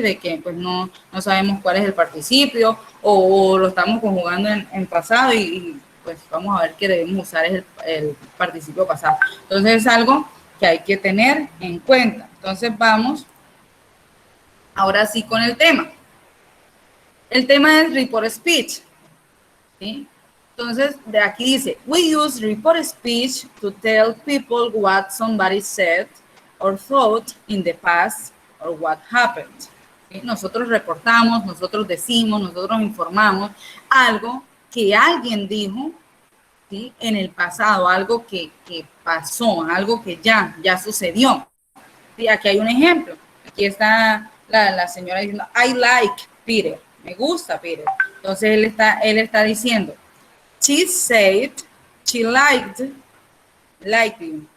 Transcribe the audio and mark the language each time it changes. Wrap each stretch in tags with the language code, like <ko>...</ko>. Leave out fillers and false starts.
<es>De que pues no sabemos cuál es el participio o lo estamos conjugando en pasado y pues vamos a ver que debemos usar el participio pasado. Entonces es algo que hay que tener en cuenta. Entonces vamos ahora sí con el tema. El tema es report speech. ¿Sí? Entonces de aquí dice,</es> <en>we use report speech to tell people what somebody said or thought in the past or what happened.</en> <es>¿Sí? Nosotros reportamos, nosotros decimos, nosotros informamos algo que alguien dijo, ¿sí? En el pasado, algo que pasó, algo que ya sucedió. ¿Sí? Aquí hay un ejemplo. Aquí está la señora diciendo,</es> <en>I like Peter.</en> <es>Me gusta Peter. Entonces él está diciendo,</es> <en>she said she liked you.</en>